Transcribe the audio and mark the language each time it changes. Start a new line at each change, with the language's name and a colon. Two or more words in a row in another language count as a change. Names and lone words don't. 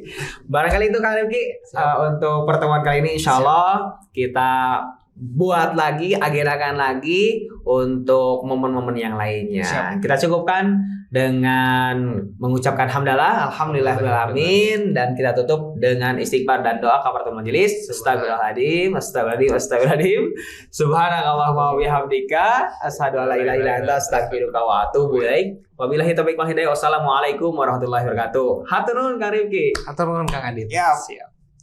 Indonesian: Barangkali itu Kang Rifki untuk pertemuan kali ini
Arabic: إن شاء الله
Indonesian: kita buat lagi, agendakan lagi untuk momen-momen yang lainnya. Siap. Kita cukupkan dengan mengucapkan hamdalah, alhamdulillahirrahmanirrahim, dan kita tutup dengan istighfar dan doa
Arabic: كفارة المجلس. أستغفر الله العظيم، أستغفر الله العظيم. سبحانك اللهم وبحمدك، أشهد أن لا إله إلا أنت، أستغفرك وأتوب إليك. وبالله التوفيق والهداية. والسلام عليكم ورحمة الله وبركاته.
Sundanese: Hatur nuhun Kang Rifki. Hatur nuhun Kang Adit.
Indonesian: Ya. Siap.